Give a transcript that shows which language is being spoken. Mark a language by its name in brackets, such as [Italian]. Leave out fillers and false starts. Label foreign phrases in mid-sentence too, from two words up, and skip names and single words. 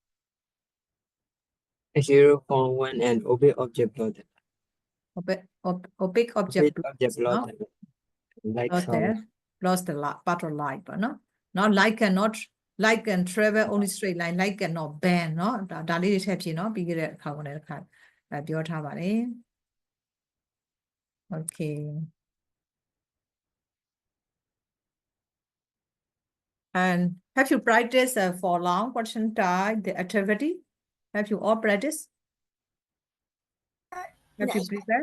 [English] A shadow form when an opaque object floated. Opaque Opaque object object no? floated. Like Lost sound. there. Lost the light, part of light, but no? Not light can travel only straight line, light cannot bend, no? [Burmese] ဒါလေးတွေထည့်ဖြစ်နော်ပြီးခဲ့တဲ့အခါကနေတစ်ခါပြောထားပါလေ Okay. [English] And have you practiced for long question time the activity? Have you all practiced? Have you prepared?